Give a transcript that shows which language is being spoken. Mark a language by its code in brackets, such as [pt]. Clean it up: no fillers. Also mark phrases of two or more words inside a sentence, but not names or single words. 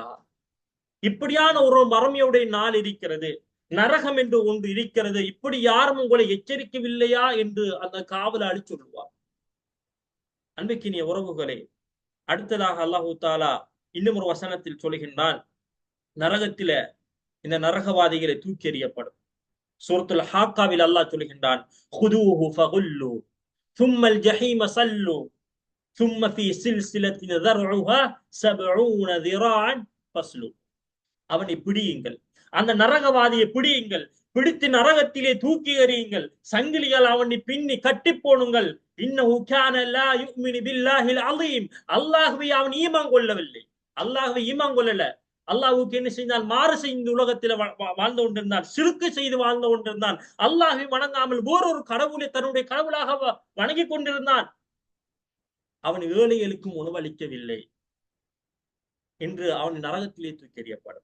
[ta] இப்படியான ஒரு மறுமையுடைய நாள் இருக்கிறது, நரகம் என்று ஒன்று இருக்கிறது, இப்படி யாரும் உங்களை எச்சரிக்கவில்லையா என்று அந்த காவலாளி சொல்லுவார். அன்பிக்கினிய உறவுகளே, அடுத்ததாக அல்லாஹு தஆலா இன்னும் ஒரு வசனத்தில் சொல்கின்றான், நரகத்தில இந்த நரகவாதிகளை தூக்கி எறியப்படும். சூரத்துல் ஹாக்காவில் அல்லாஹ் சொல்கின்றான், [ar] خذوه فغلوا ثم الجحيم صلوا ثم في سلسلة ذرعها 70 ذراعا فاسلوا. [ta] அவனை பிடியுங்கள், அந்த நரகவாதியை பிடியுங்கள், பிடித்து நரகத்திலே தூக்கி எறியுங்கள், சங்கிலிகள் அவனை பின்னி கட்டி போனுங்கள். [ar] إنه كان لا يؤمن بالله العظيم, [ta] அல்லாஹ்வை அவன் ஈமான் கொள்ளவில்லை, அல்லாஹ்வை ஈமான் கொள்ளல, அல்லாஹ்வுக்கு என்ன செய்தால் மாறு செய்து உலகத்தில் வாழ்ந்து கொண்டிருந்தான், சிறுக்கு செய்து வாழ்ந்து கொண்டிருந்தான், அல்லாஹ்வை வணங்காமல் வேறொரு கடவுளை தன்னுடைய கடவுளாக வணங்கி கொண்டிருந்தான், அவன் ஏழைகளுக்கும் உணவளிக்கவில்லை என்று அவன் நரகத்திலே தூக்கி எறியப்படும்.